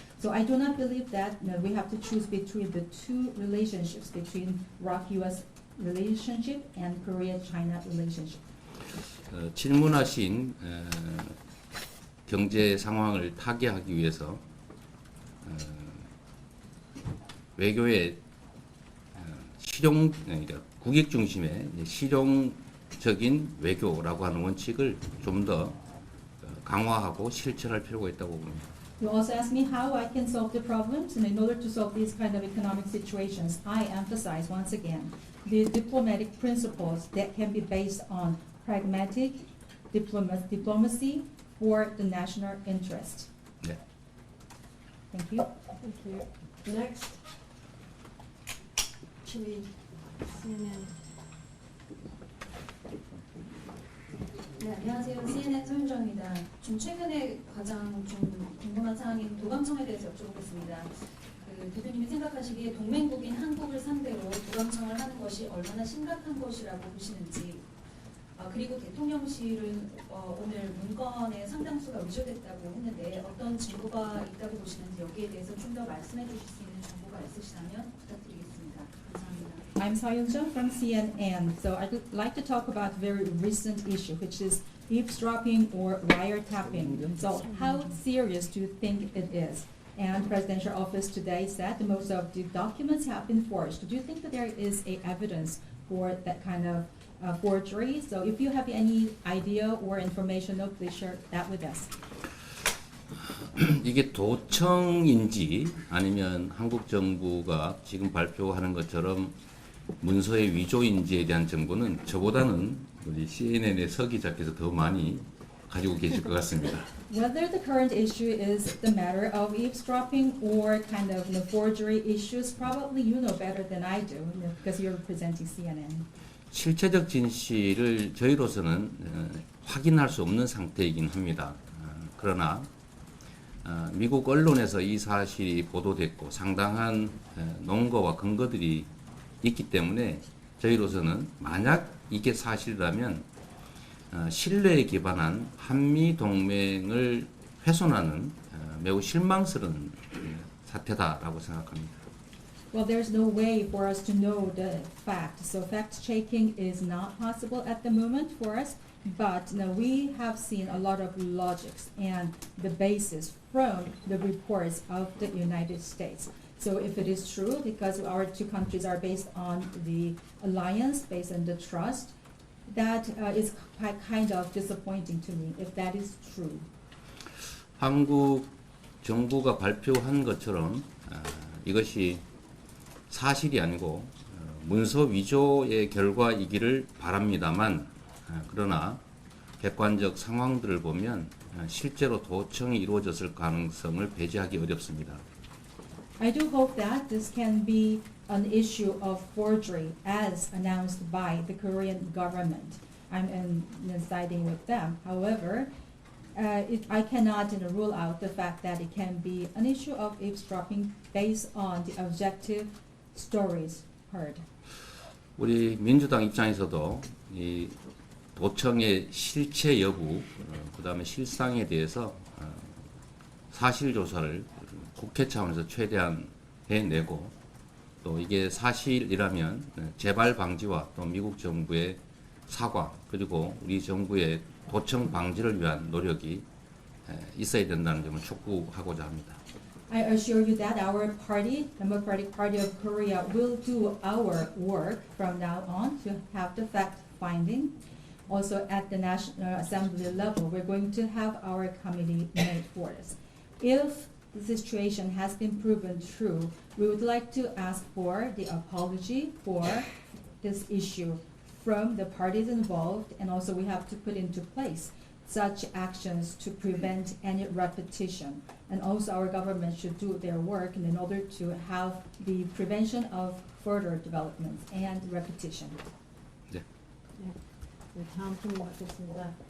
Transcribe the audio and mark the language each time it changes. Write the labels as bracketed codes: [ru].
[en] So I do not believe that we have to choose between the two relationships, between ROC-US relationship and Korea-China relationship. [ko] 질문하신 경제 상황을 타개하기 위해서 외교의 실용, 그러니까 국익 중심의 실용적인 외교라고 하는 원칙을 좀 더 강화하고 실천할 필요가 있다고 봅니다. [en] You also asked me how I can solve the problems, and in order to solve these kind of economic situations, I emphasize once again the diplomatic principles that can be based on pragmatic diplomacy for the national interest. [ko] 네. [en] Thank you. Thank you. Next. Chile, CNN. [ko] 네, 안녕하세요. CNN 소윤정입니다. 좀 최근에 가장 좀 궁금한 사항인 도감청에 대해서 여쭤보겠습니다. 대표님이 생각하시기에 동맹국인 한국을 상대로 도감청을 하는 것이 얼마나 심각한 것이라고 보시는지, 그리고 대통령실은 오늘 문건에 상당수가 위조됐다고 했는데 어떤 증거가 있다고 보시는지 여기에 대해서 좀 더 말씀해 주실 수 있는 정보가 있으시다면 부탁드리겠습니다. 감사합니다. [en] I'm Soyun Chung from CNN. So I'd like to talk about a very recent issue, which is eavesdropping or wiretapping. So how serious do you think it is? And Presidential Office today said that most of the documents have been forged. Do you think that there is a evidence for that kind of forgery? So if you have any idea or information, please share that with us. [ko] 이게 도청인지 아니면 한국 정부가 지금 발표하는 것처럼 문서의 위조인지에 대한 정보는 저보다는 우리 CNN의 서 기자께서 더 많이 가지고 계실 것 같습니다. [en] Whether the current issue is the matter of eavesdropping or kind of forgery issues, probably you know better than I do because you're representing CNN. [ko] 실체적 진실을 저희로서는 확인할 수 없는 상태이긴 합니다. 그러나 미국 언론에서 이 사실이 보도됐고 상당한 논거와 근거들이 있기 때문에 저희로서는 만약 이게 사실이라면 신뢰에 기반한 한미 동맹을 훼손하는 매우 실망스러운 사태다라고 생각합니다. [en] Well, there's no way for us to know the fact. So fact-checking is not possible at the moment for us. But now we have seen a lot of logics and the basis from the reports of the United States. So if it is true, because our two countries are based on the alliance, based on the trust, that is kind of disappointing to me if that is true. [ko] 한국 정부가 발표한 것처럼 이것이 사실이 아니고 문서 위조의 결과이기를 바랍니다만 그러나 객관적 상황들을 보면 실제로 도청이 이루어졌을 가능성을 배제하기 어렵습니다. [en] I do hope that this can be an issue of forgery as announced by the Korean government. I'm siding with them. However, I cannot rule out the fact that it can be an issue of eavesdropping based on the objective stories heard. [ko] 우리 민주당 입장에서도 이 도청의 실체 여부, 그다음에 실상에 대해서 사실 조사를 국회 차원에서 최대한 해내고 또 이게 사실이라면 재발 방지와 또 미국 정부의 사과 그리고 우리 정부의 도청 방지를 위한 노력이 있어야 된다는 점을 촉구하고자 합니다. [en] I assure you that our party, Democratic Party of Korea, will do our work from now on to have the fact-finding. Also at the National Assembly level, we're going to have our committee made for this. If the situation has been proven true, we would like to ask for the apology for this issue from the parties involved, and also we have to put into place such actions to prevent any repetition. And also our government should do their work in order to have the prevention of further developments and repetition. [ko] 네. 네, 다음 질문 받겠습니다.